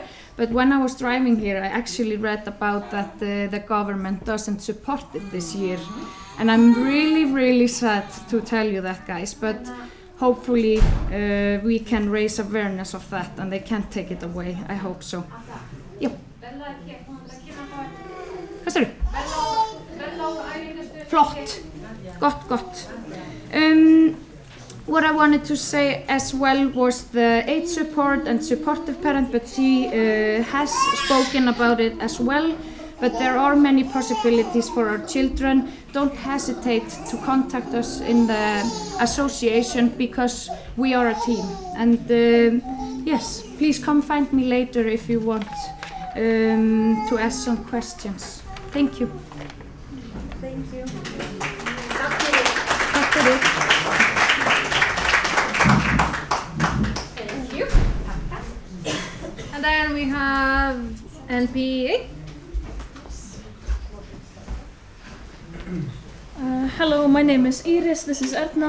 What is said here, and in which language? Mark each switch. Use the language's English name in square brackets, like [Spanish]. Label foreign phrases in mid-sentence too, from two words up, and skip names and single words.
[English] But when I was driving here, I actually read about that the government doesn't support it this year. And I'm really, really sad to tell you that, guys. But hopefully we can raise awareness of that and they can't take it away. I hope so. Yep. [Icelandic] Hvað segirðu? Flott. Gott. [English] What I wanted to say as well was the age support and supportive parent, but she has spoken about it as well. But there are many possibilities for our children. Don't hesitate to contact us in the association because we are a team. And yes, please come find me later if you want to ask some questions. Thank you. Thank you. [Icelandic] Takk fyrir. [English] Thank you. And then we have NPA. Hello, my name is Iris, this is Erna.